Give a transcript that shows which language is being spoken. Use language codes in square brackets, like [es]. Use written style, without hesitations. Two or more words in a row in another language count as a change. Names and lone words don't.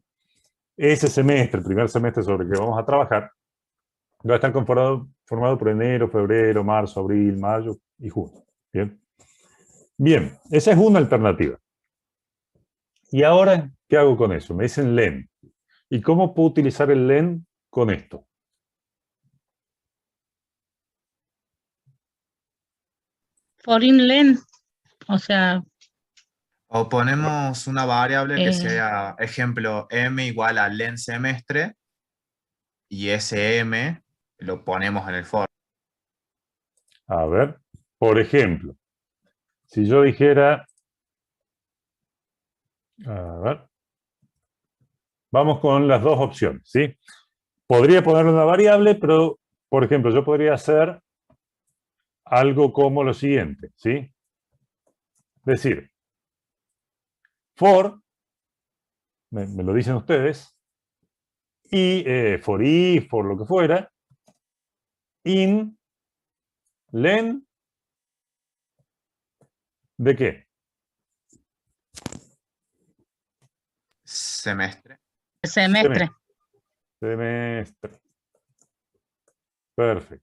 [es] Ese semestre, el primer semestre sobre el que vamos a trabajar, va a estar formado por enero, febrero, marzo, abril, mayo y junio. Bien. Bien, esa es una alternativa. ¿Y ahora qué hago con eso? Me dicen len. ¿Y cómo puedo utilizar el len con esto? [en] For in len, [es] o sea, O ponemos una variable que eh, sea, ejemplo, m igual a len semestre, y ese m lo ponemos en el for. A ver, por ejemplo, si yo dijera, a ver, vamos con las dos opciones, ¿sí? Podría ponerle una variable, pero, por ejemplo, yo podría hacer algo como lo siguiente, ¿sí? Decir, for, me lo dicen ustedes, y [en] for i, [es] for lo que fuera, [en] in len, [es] ¿de qué? Semestre. semestre. Semestre. Perfecto.